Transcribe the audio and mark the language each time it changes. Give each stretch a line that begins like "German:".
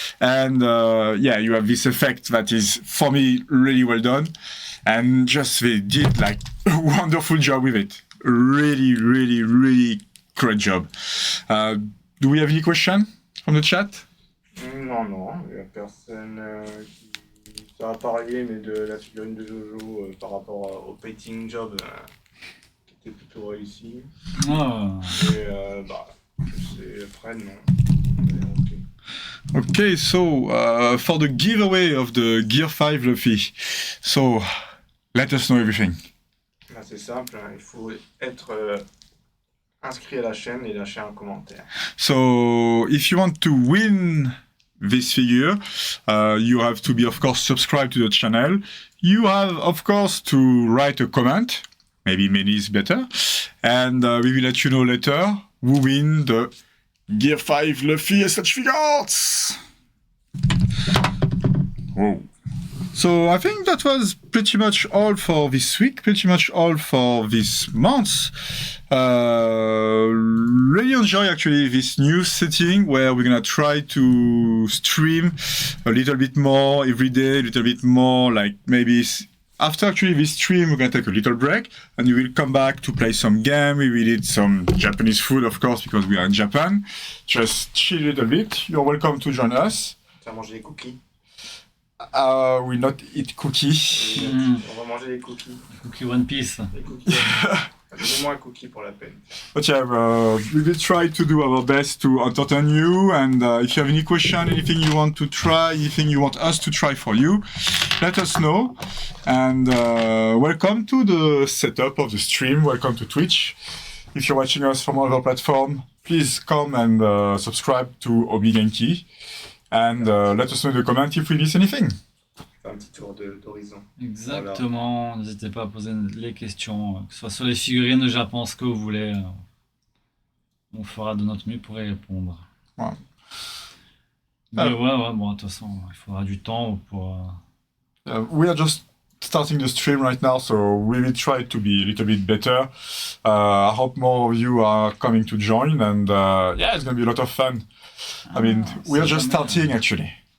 English: And yeah, you have this effect that is, for me, really well done. And just they did like a wonderful job with it. Really, really, really great job. Do we have any question from the chat?
French: Non, il n'y a personne qui... Ça va parler, mais de la figurine de Jojo par rapport au painting job qui était plutôt réussi. Oh. Et bah, c'est après, non.
English: Okay, so for the giveaway of the Gear 5 Luffy, so let us know everything.
French: Là, c'est simple, hein, il faut être inscrit à la chaîne et lâcher un commentaire.
English: So if you want to win this figure, you have to be, of course, subscribed to the channel. You have, of course, to write a comment. Maybe many is better. And we will let you know later who win the Gear 5 Luffy et such figures. Whoa. So I think that was pretty much all for this week, pretty much all for this month. Really enjoy actually this new setting where we're gonna try to stream a little bit more every day, a little bit more like maybe after actually this stream we're gonna take a little break and we will come back to play some game. We will eat some Japanese food of course because we are in Japan. Just chill a little bit. You're welcome to join us.
French: Tu vas manger des cookies.
English: We'll not eat cookies.
French: On va manger des cookies. Cookie One Piece. Des cookies. Donne-moi un cookie pour la peine.
English: But yeah, we will try to do our best to entertain you. And if you have any question, anything you want to try, anything you want us to try for you, let us know. And welcome to the setup of the stream. Welcome to Twitch. If you're watching us from other platform, please come and subscribe to Obi Genki. And let us know in the comment if we miss anything.
French: Faire un petit tour d'horizon. Exactement. Voilà. N'hésitez pas à poser les questions, que ce soit sur les figurines de Japon, ce que vous voulez. On fera de notre mieux pour y répondre. Ouais. Mais ouais, bon, de toute façon, il faudra du temps pour.
English: We are just starting the stream right now, so we will try to be a little bit better. I hope more of you are coming to join, and yeah, it's going to be a lot of fun. I mean, we are just starting actually.